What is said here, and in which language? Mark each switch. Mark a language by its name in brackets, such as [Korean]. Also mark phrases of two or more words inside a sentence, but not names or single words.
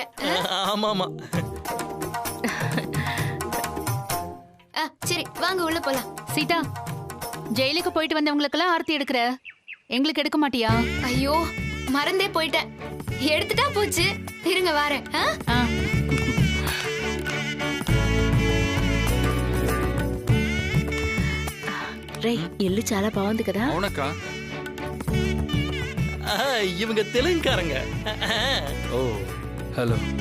[Tamil] ஆமா ஆமா. சரி வாங்க உள்ள போலாம். சீதா, ஜெயிலுக்கு போயிட்டு வந்தவங்களுக்கெல்லாம் ஆர்த்தி எடுக்கிற, எங்களுக்கு எடுக்க மாட்டியா? ஐயோ மறந்தே போயிட்டேன். எடுத்துட்டா போச்சு. இருங்க வாரேன். [Telugu] రే ఇల్లు చాలా బాగుంది కదా? అవునక్క. [Tamil] இவங்க தெலுங்குக்காரங்க. ஓ ஹலோ.